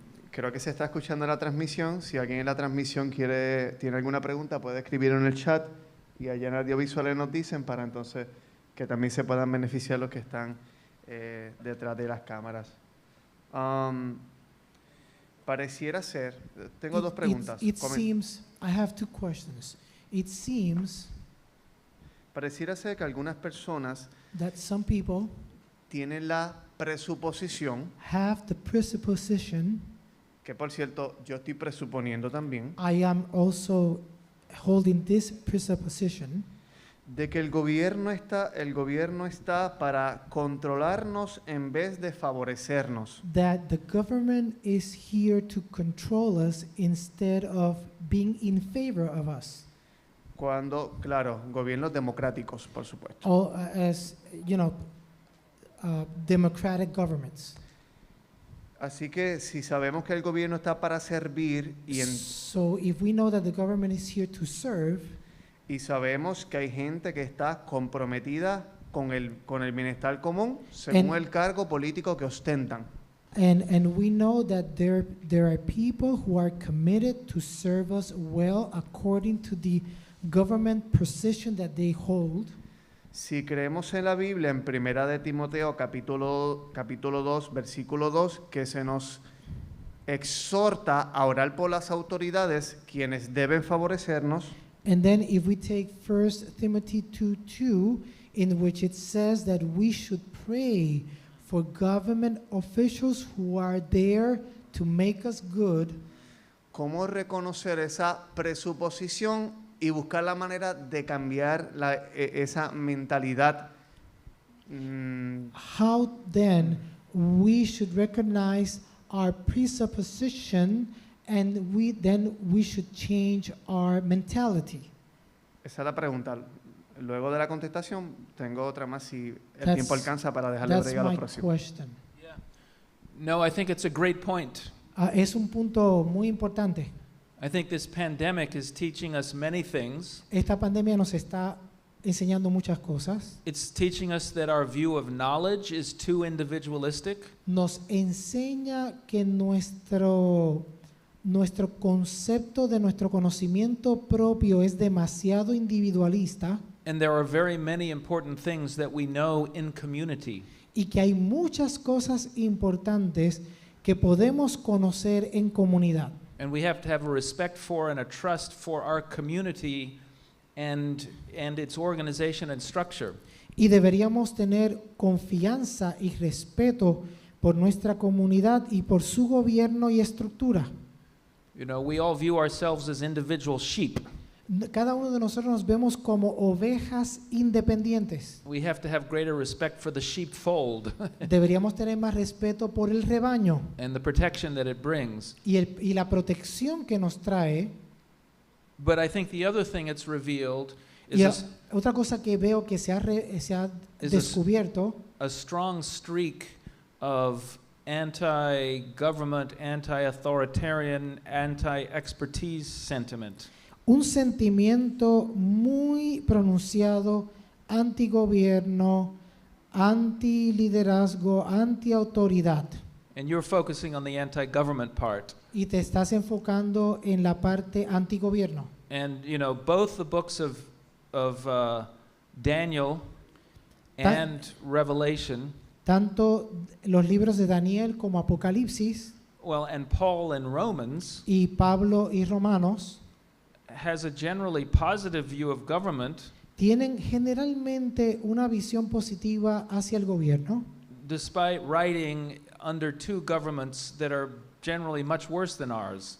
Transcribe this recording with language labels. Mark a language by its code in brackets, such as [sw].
[es] Creo que se está escuchando la transmisión. Si alguien en la transmisión tiene alguna pregunta, puede escribir en el chat y allá en audiovisuales nos dicen para entonces que también se puedan beneficiar los que están detrás de las cámaras. Pareciera ser, tengo dos preguntas. [en] It seems, I have 2 questions. It seems [es] Pareciera ser que algunas personas [en] that some people [es] tienen la presuposición, [en] have the presupposition, [es] que por cierto yo estoy presuponiendo también, [en] I am also holding this presupposition, [es] de que el gobierno está para controlarnos en vez de favorecernos. [en] that the government is here to control us instead of being in favor of us. [es] Cuando, claro, gobiernos democráticos, por supuesto. [en] Or as you know, democratic governments. [es] Así que si sabemos que el gobierno está para servir [en] So if we know that the government is here to serve, [es] y sabemos que hay gente que está comprometida con el bienestar común según el cargo político que ostentan. [en] and we know that there are people who are committed to serve us well according to the government position that they hold. [es] Si creemos en la Biblia, en Primera de Timoteo, capítulo 2, versículo 2, que se nos exhorta a orar por las autoridades, quienes deben favorecernos, [en] And then if we take 1 Timothy 2:2, in which it says that we should pray for government officials who are there to make us good, [es] ¿cómo reconocer esa presuposición y buscar la manera de cambiar esa mentalidad? [en] how then we should recognize our presupposition and we should change our mentality? Esa es la pregunta. [es] Luego de la contestación, tengo otra más si el [en] That's- [es] tiempo alcanza para dejarle [en] That's [es] bregar a los [en] my [es] próximos. [en] question. No, I think it's a great point. [es] Es un punto muy importante. [en] I think this pandemic is teaching us many things. [es] Esta pandemia nos está enseñando muchas cosas. [en] It's teaching us that our view of knowledge is too individualistic. [es] Nos enseña que nuestro concepto de nuestro conocimiento propio es demasiado individualista [en] And there are very many important things that we know in community. [es] y que hay muchas cosas importantes que podemos conocer en comunidad. [en] And we have to have a respect for and a trust for our community and its organization and structure. [es] Y deberíamos tener confianza y respeto por nuestra comunidad y por su gobierno y estructura. [en] You know, we all view ourselves as individual sheep. [es] Cada uno de nosotros nos vemos como ovejas independientes. [en] We have to have greater respect for the sheepfold [es] Deberíamos tener más respeto por el rebaño [en] and the protection that it brings. [es] y la protección que nos trae. [en] But I think the other thing it's revealed is [es] Y [en] this- [es] otra cosa que veo que se ha [en] Is this- [es] descubierto [en] a strong streak of anti-government, anti-authoritarian, anti-expertise sentiment. [es] Un sentimiento muy pronunciado antigobierno, antiliderazgo, antiautoridad. [en] And you're focusing on the anti-government part. [es] Y te estás enfocando en la parte antigobierno. [en] And, you know, both the books of Daniel and Revelation, [es] Tanto los libros de Daniel como Apocalipsis [en] well, and Paul in Romans, [es] y Pablo y Romanos [en] has a generally positive view of government, [es] tienen generalmente una visión positiva hacia el gobierno, [en] despite writing under two governments that are generally much worse than ours.